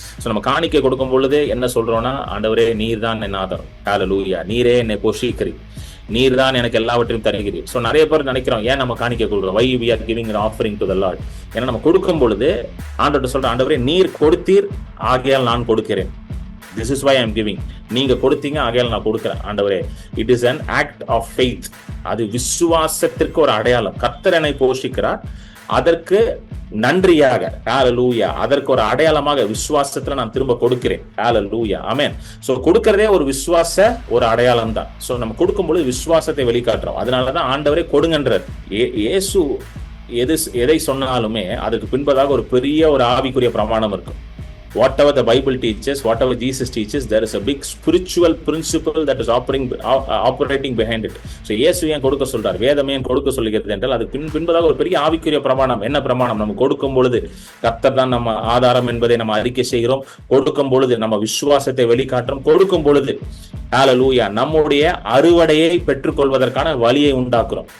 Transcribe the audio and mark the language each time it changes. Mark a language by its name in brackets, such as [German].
[Tamil] So நம்ம காணிக்கை கொடுக்கும் பொழுது என்ன சொல்றோம்னா, ஆண்டவரே நீர் தான் என் ஆதாரம், ஹalleluya, நீரே என்னை போஷிக்கிறீர், நீர் தான் எனக்கு எல்லாவற்றையும் தருகிறீர். ஸோ நிறைய பேர் நினைக்கிறோம், ஏன் நம்ம காணிக்கை கொடுக்குறோம், [English] Why we are giving an offering to the Lord. [Tamil] ஏன்னா நம்ம கொடுக்கும் பொழுது ஆண்டவர்கிட்ட சொல்ற, ஆண்டவரே நீர் கொடுத்தீர், ஆகையால் நான் கொடுக்கிறேன். [English] This is why I am giving. [Tamil] நீங்க கொடுத்தீங்க, ஆகையால் நான் கொடுக்கிறேன். ஆண்டவரே, [English] It is an act of faith. [Tamil] அது விசுவாசத்திற்கு ஒரு அடையாளம். கர்த்தர் என்னை போஷிக்கிறார், அதற்கு நன்றியாக, ஹalleluya, அதற்கு ஒரு அடையாளமாக விசுவாசத்துல நான் திரும்ப கொடுக்கிறேன். ஹalleluya. ஆமென். சோ கொடுக்கிறதே ஒரு விசுவாச ஒரு அடையாளம் தான். சோ நம்ம கொடுக்கும்போது விசுவாசத்தை வெளிக்காட்டுறோம். அதனாலதான் ஆண்டவரே கொடுங்கன்றார். இயேசு எதை சொன்னாலுமே அதுக்கு பின்பதாக ஒரு பெரிய ஒரு ஆவிக்குரிய பிரமாணம் இருக்கும். [English] Whatever the Bible teaches, whatever Jesus teaches, there is a big spiritual principle that is operating behind it. [Tamil] So இயேசு ஏன் கொடுக்க சொல்றார், வேதம் ஏன் கொடுக்க சொல்லுகிறது என்றால் அது பின்பதாக ஒரு பெரிய ஆவிக்குரிய பிரமாணம். என்ன பிரமாணம்? நம்ம கொடுக்கும் பொழுது கர்த்தர் தான் நம்ம ஆதாரம் என்பதை நம்ம அறிக்கை செய்கிறோம். கொடுக்கும் பொழுது நம்ம விசுவாசத்தை வெளிக்காட்டுறோம். கொடுக்கும் பொழுது ஹalleluya, நம்முடைய அறுவடையை பெற்றுக்கொள்வதற்கான வழியை உண்டாக்குறோம்.